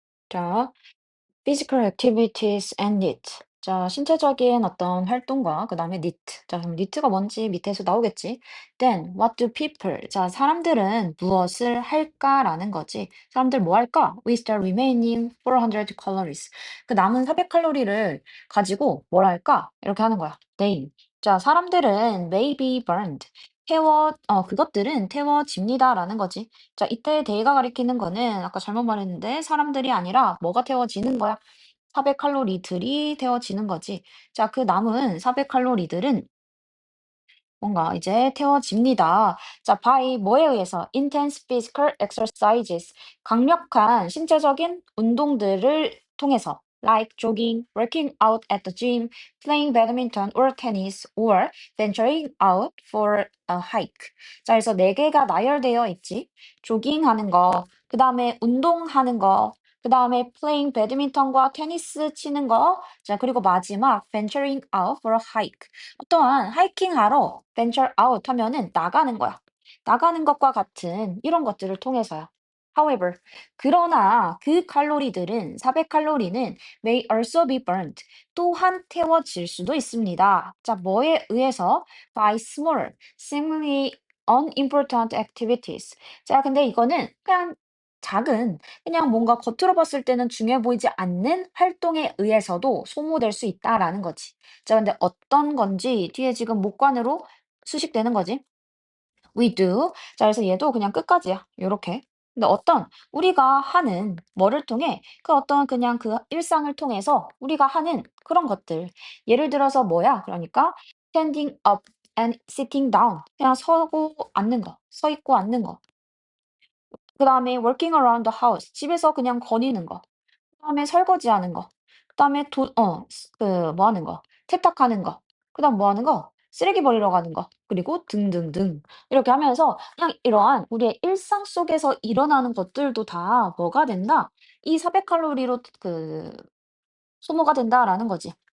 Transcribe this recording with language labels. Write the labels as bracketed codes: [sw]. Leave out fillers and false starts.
[en] 자, physical activities and NEAT. [ko] 자, 신체적인 어떤 활동과 그다음에 NEAT. 자, 그럼 NEAT가 뭔지 밑에서 나오겠지. [en] Then what do people? [ko] 자, 사람들은 무엇을 할까라는 거지. 사람들 뭐 할까? [en] With the remaining 400 calories. [ko] 그 남은 400칼로리를 가지고 뭘 할까? 이렇게 하는 거야. [en] They. 자, [ko] 사람들은 [en] may be burned. [ko] 그것들은 태워집니다라는 거지. 자, 이때 데이가 가리키는 거는 아까 잘못 말했는데 사람들이 아니라 뭐가 태워지는 거야? 400칼로리들이 태워지는 거지. 자, 그 남은 400칼로리들은 뭔가 이제 태워집니다. 자, [en] by [ko] 뭐에 의해서? [en] Intense physical exercises. [ko] 강력한 신체적인 운동들을 통해서. [en] Like jogging, working out at the gym, playing badminton or tennis, or venturing out for a hike. [ko] 자, 그래서 네 개가 나열되어 있지. 조깅하는 거, 그 다음에 운동하는 거, 그 다음에 [en] playing [ko] 배드민턴과 테니스 치는 거, 자, 그리고 마지막 [en] venturing out for a hike. [ko] 또한 하이킹하러 [en] venture out [ko] 하면은 나가는 거야. 나가는 것과 같은 이런 것들을 통해서요. [en] However, [ko] 그러나 그 칼로리들은 400칼로리는 [en] may also be burned. [ko] 또한 태워질 수도 있습니다. 자, 뭐에 의해서? [en] By small, seemingly unimportant activities. [ko] 자, 근데 이거는 그냥 작은, 그냥 뭔가 겉으로 봤을 때는 중요해 보이지 않는 활동에 의해서도 소모될 수 있다라는 거지. 자, 근데 어떤 건지 뒤에 지금 목관으로 수식되는 거지. [en] We do. [ko] 자, 그래서 얘도 그냥 끝까지야. 요렇게. 근데 어떤 우리가 하는 뭐를 통해 그 어떤 그냥 그 일상을 통해서 우리가 하는 그런 것들. 예를 들어서 뭐야? 그러니까 [en] standing up and sitting down. [ko] 그냥 서고 앉는 거. 서 있고 앉는 거. 그다음에 [en] working around the house. [ko] 집에서 그냥 거니는 거. 그다음에 설거지하는 거. 그다음에 뭐 하는 거. 세탁하는 거. 그다음 뭐 하는 거. 쓰레기 버리러 가는 거. 그리고 등등등. 이렇게 하면서 그냥 이러한 우리의 일상 속에서 일어나는 것들도 다 뭐가 된다? 이 400칼로리로 소모가 된다라는 거지.